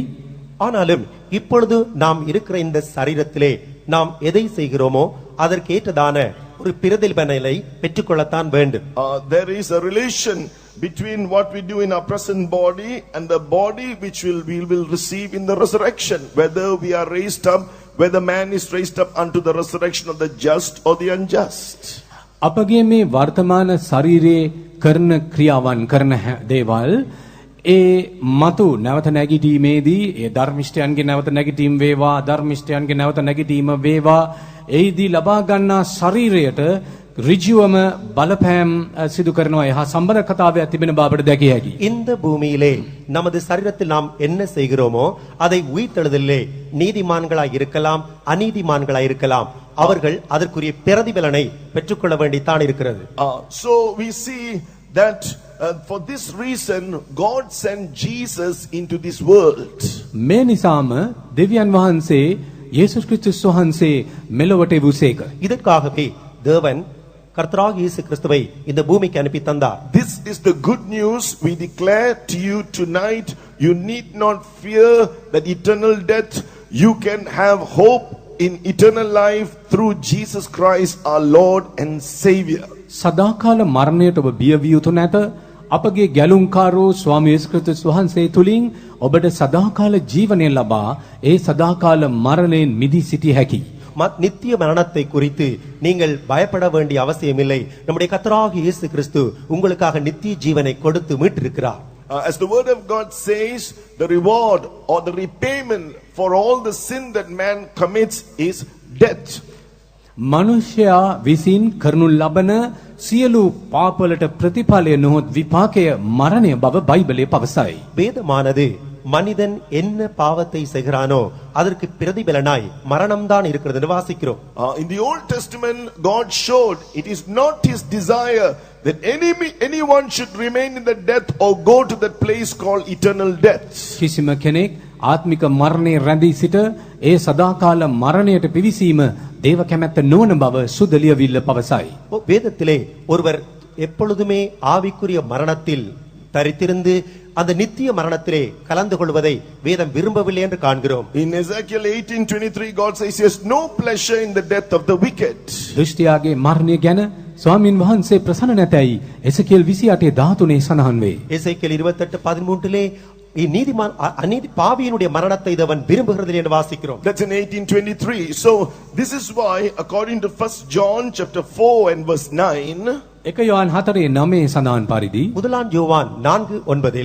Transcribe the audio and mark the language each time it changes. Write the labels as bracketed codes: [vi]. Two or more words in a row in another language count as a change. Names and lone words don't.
[ta] ஆனாலும் இப்பொழுது நாம் இருக்கிற இந்த சரீரத்திலே நாம் எதை செய்கிறோமோ அதற்கேற்றதான ஒரு பிரதிபலனை பெற்றுக்கொள்ளத்தான் வேண்டும். [en] There is a relation between what we do in our present body and the body which we will receive in the resurrection, whether we are raised up, whether man is raised up unto the resurrection of the just or the unjust. [si] අපගේ මේ වර්තමාන ශරීරයේ කරන ක්‍රියාවන් කරන දේවල් ඒ මතු නැවත නැගිටීමේදී ඒ ධර්මිෂ්ඨයන්ගේ නැවත නැගිටීම වේවා ධර්මිෂ්ඨයන්ගේ නැවත නැගිටීම වේවා එයිදී ලබා ගන්නා ශරීරයට ඍජුවම බලපෑම් සිදු කරනවා එහා සම්බන්ධතාවයක් තිබෙන බවට දැකිය හැකියි. [ta] இந்த பூமியிலே நமது சரீரத்தில் நாம் என்ன செய்கிறோமோ அதை உயிர்த்தெழுதலிலே நீதிமான்களாய் இருக்கலாம் அநீதிமான்களாய் இருக்கலாம் அவர்கள் அதற்குரிய பிரதிபலனை பெற்றுக்கொள்ள வேண்டித்தான் இருக்கிறது. [en] So we see that for this reason God sent Jesus into this world. [si] මේ නිසාම දෙවියන් වහන්සේ යේසුස් ක්‍රිස්තුස් වහන්සේ මෙලොවට එවුසේක. [ta] இதற்காகவே தேவன் கர்த்தராகிய இயேசு கிறிஸ்துவை இந்த பூமிக்கு அனுப்பி தந்தார். [en] This is the good news we declare to you tonight. You need not fear that eternal death. You can have hope in eternal life through Jesus Christ our Lord and Savior. [si] සදාකාල මරණයට ඔබ බිය විය යුතු නැත. අපගේ ගැලුම්කාරෝ ස්වාමී යේසුස් ක්‍රිස්තුස් වහන්සේ තුලින් ඔබට සදාකාල ජීවනය ලබා ඒ සදාකාල මරණයෙන් මිදී සිටිය හැකියි. [ta] நித்திய மரணத்தை குறித்து நீங்கள் பயப்பட வேண்டிய அவசியமில்லை. நம்முடைய கர்த்தராகிய இயேசு கிறிஸ்து உங்களுக்காக நித்திய ஜீவனை கொடுத்து மீட்டிருக்கிறார். [en] As the word of God says, the reward or the repayment for all the sin that man commits is death. [si] මනුෂ්‍යයා විසින් කරනු ලබන සියලු පාපවලට ප්‍රතිඵලය නොහොත් විපාකය මරණය බව බයිබලයේ පවසයි. [ta] வேதமானது மனிதன் என்ன பாவத்தை செய்கிறானோ அதற்கு பிரதிபலனாய் மரணம்தான் இருக்கிறது என்று வாசிக்கிறோம். [en] In the Old Testament God showed it is not his desire that anyone should remain in the death or go to that place called eternal death. [si] කිසිම කෙනෙක් ආත්මික මරණය රැඳී සිට ඒ සදාකාල මරණයට පිවිසීම දේව කැමැත්ත නොවන බව සුද්ධ ලියවිල්ල පවසයි. [ta] வேதத்திலே ஒருவர் எப்பொழுதுமே ஆவிக்குரிய மரணத்தில் தரித்திருந்து அந்த நித்திய மரணத்திலே கலந்து கொள்வதை வேதம் விரும்பவில்லை என்று காண்கிறோம். [en] In Ezekiel 18:23 God says he has no pleasure in the death of the wicked. [si] දෘෂ්ටියාගේ මරණය ගැන ස්වාමින් වහන්සේ ප්‍රසන්න නැතයි එසේකියල් 28:13 සඳහන් වේ. [ta] எசேக்கியேல் 28:13 நீதிமான் அநீதி பாவியினுடைய மரணத்தை தேவன் விரும்புகிறதில்லை என்று வாசிக்கிறோம். [en] That's in 18:23. So this is why according to 1 John chapter 4 and verse 9 [si] එක යොහන් 4:9 සඳහන් පරිදි [ta] முதலாம் யோவான் 4:9